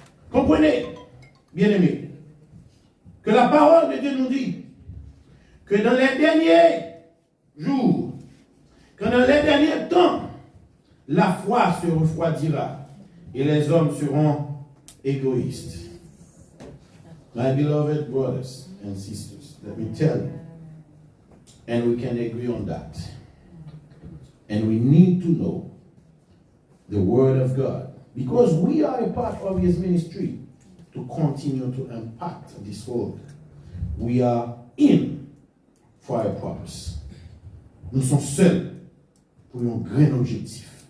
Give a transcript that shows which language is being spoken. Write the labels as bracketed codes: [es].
[fr] Comprenez, bien-aimés, que la parole de Dieu nous dit que dans les derniers jours, que dans les derniers temps, la foi se refroidira et les hommes seront égoïstes. [en] My beloved brothers and sisters, let me tell you, and we can agree on that. And we need to know the Word of God, because we are a part of His ministry to continue to impact this world. We are in for a purpose. [fr] Nous sommes seuls pour un grand objectif.